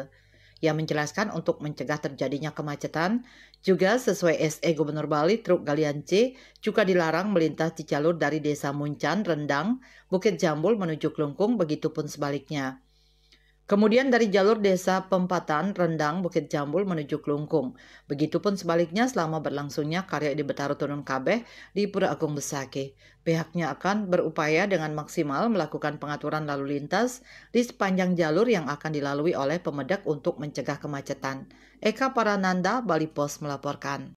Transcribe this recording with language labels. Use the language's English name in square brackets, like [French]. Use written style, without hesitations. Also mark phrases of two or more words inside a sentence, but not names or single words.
[Indonesian] Ia menjelaskan untuk mencegah terjadinya kemacetan, juga sesuai SE Gubernur Bali, truk galian C juga dilarang melintas di jalur dari Desa Muncan, Rendang, Bukit Jambul menuju Klungkung, begitupun sebaliknya. Kemudian dari jalur Desa Pempatan, Rendang, Bukit Jambul menuju Klungkung. Begitupun sebaliknya selama berlangsungnya Karya Ide Betara Turun Kabeh di Pura Agung Besakih. Pihaknya akan berupaya dengan maksimal melakukan pengaturan lalu lintas di sepanjang jalur yang akan dilalui oleh pemedak untuk mencegah kemacetan. Eka Parananda, Bali Pos melaporkan.